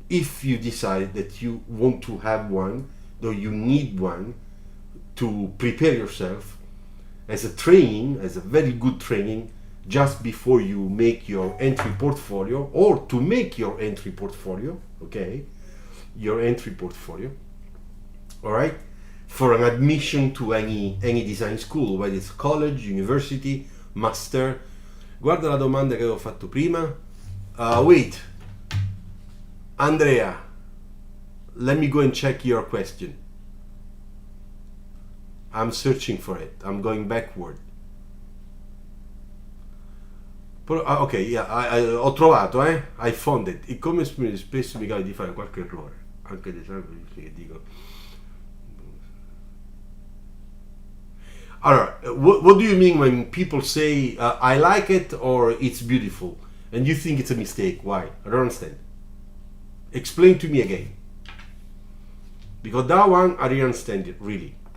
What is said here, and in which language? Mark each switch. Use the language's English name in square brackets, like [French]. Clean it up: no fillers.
[English] If you decide that you want to have one, or you need one, to prepare yourself as a training, as a very good training, just before you make your entry portfolio, or to make your entry portfolio, okay, your entry portfolio, all right, for an admission to any design school, whether it's college, university, master. [Italian] Guarda la domanda che avevo fatto prima. [English] Wait, Andrea, let me go and check your question. I'm searching for it. I'm going backward. Ok, yeah, [Italian] ho trovato, [English] I found it. [Italian] E come spesso mi capita di fare qualche errore, anche ad esempio che dico. [English] Allora, what do you mean when people say I like it or it's beautiful, and you think it's a mistake? Why? I don't understand. Explain to me again. Because that one, I didn't understand it, really.